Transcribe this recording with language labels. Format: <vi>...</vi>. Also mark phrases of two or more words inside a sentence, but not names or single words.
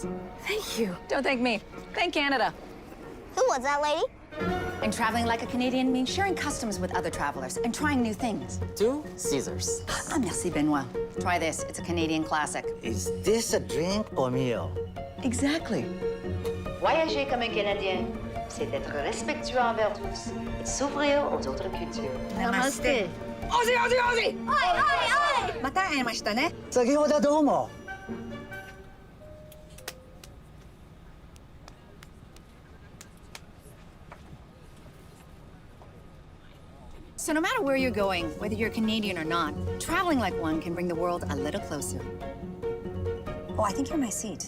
<en>Thank you. Don't thank me. Thank Canada. Who was that lady? And traveling like a Canadian means sharing customs with other travelers and trying new things. 2 Caesars. Ah, merci, Benoit. Try this. It's a Canadian classic. Is this a drink or meal? Exactly.</en> <fr>Voyager comme un Canadien, c'est être respectueux envers tous et s'ouvrir aux autres cultures.</fr> <en>Namaste. Ozzy, Ozzy, Ozzy! Oi, oi, oi!</en> <ja>また会えましたね。先ほどどうも。</ja> <en>So no matter where you're going, whether you're Canadian or not, traveling like one can bring the world a little closer. Oh, I think you're my seat.</en>